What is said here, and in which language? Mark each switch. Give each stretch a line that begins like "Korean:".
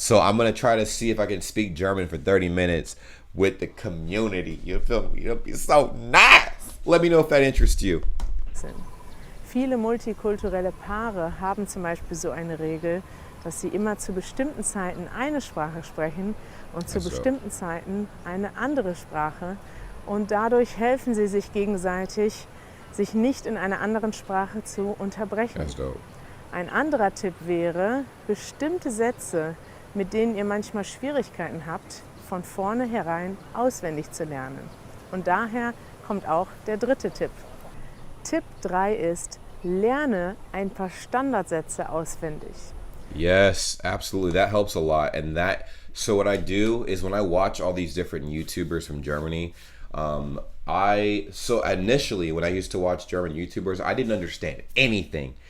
English: So I'm gonna try to see if I can speak German for 30 minutes with the community. You feel me? It'll be so nice. Let me know if that interests you.
German: Viele multikulturelle Paare haben zum Beispiel so eine Regel, dass sie immer zu bestimmten Zeiten eine Sprache sprechen und zu bestimmten Zeiten eine andere Sprache. Und dadurch helfen sie sich gegenseitig, sich nicht in einer anderen Sprache zu unterbrechen. Ein anderer Tipp wäre, bestimmte Sätze, mit denen ihr manchmal Schwierigkeiten habt, von vornherein auswendig zu lernen. Und daher kommt auch der dritte Tipp. Tipp 3 ist, lerne ein paar Standardsätze auswendig.
English: Yes, absolutely. That helps a lot. And so what I do is when I watch all these different YouTubers from Germany, so initially when I used to watch German YouTubers, I didn't understand anything.